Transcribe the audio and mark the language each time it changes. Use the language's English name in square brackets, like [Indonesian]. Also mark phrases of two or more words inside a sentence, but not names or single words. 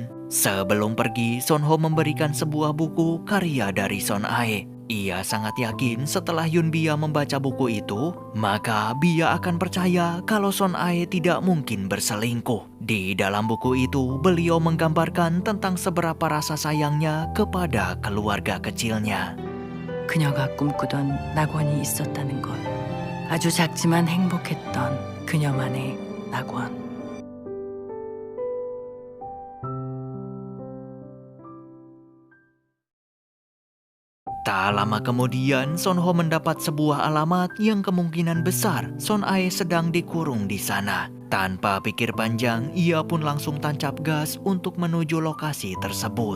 [Indonesian] Sebelum pergi, Son Ho memberikan sebuah buku karya dari Son Ae. Ia sangat yakin setelah Yun-bia membaca buku itu, maka Bia akan percaya kalau Son Ae tidak mungkin berselingkuh. Di dalam buku itu, beliau menggambarkan tentang seberapa rasa sayangnya kepada keluarga kecilnya. [Korean] 그녀가 꿈꾸던 낙원이 있었다는 것. 아주 작지만 행복했던 그녀만의 낙원. [Indonesian] Tak lama kemudian, Son Ho mendapat sebuah alamat yang kemungkinan besar Son Ae sedang dikurung di sana. Tanpa pikir panjang, ia pun langsung tancap gas untuk menuju lokasi tersebut.